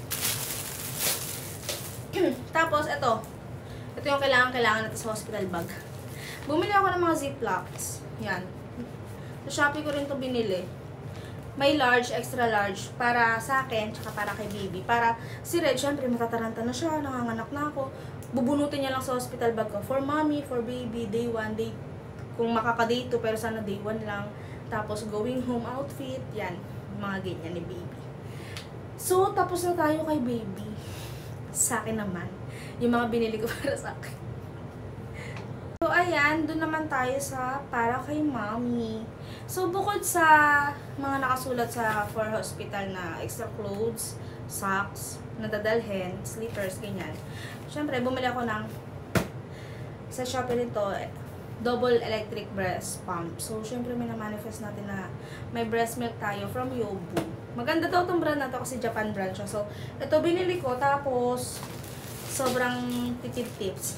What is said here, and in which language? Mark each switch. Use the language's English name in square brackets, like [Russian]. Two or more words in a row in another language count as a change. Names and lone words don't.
[Filipino] Tapos, ito yung kailangan natin sa hospital bag. Bumili ako ng mga ziplocs. Yan. Sa Shopee ko rin to binili. May large, [English] extra large [Filipino] para sa akin, tsaka para kay baby. Para si Red, syempre matataranta na siya, nanganganak na ako. Bubunutin niya lang sa hospital bag ko. [English] For mommy, for baby, day 1, day, [Filipino] kung makaka-day 2, pero sana day 1 lang. Tapos [English] going home outfit, [Filipino] yan. Mga ganyan ni baby. So, tapos na tayo kay baby. Sa akin naman. Yung mga binili ko para sa akin. So, ayan. Doon naman tayo sa para kay mommy. So, bukod sa mga nakasulat sa [English] for hospital [Filipino] na [English] extra clothes, socks, [Filipino] nadadalhin, slippers, ganyan. Siyempre, bumili ako ng sa Shopee nito, [English] double electric breast pump. [Filipino] So, siyempre, may na-manifest natin na may [English] breast milk [Filipino] tayo from Yobu. Maganda daw itong brand na to kasi Japan brand siya. So, ito binili ko. Tapos, sobrang titip tips.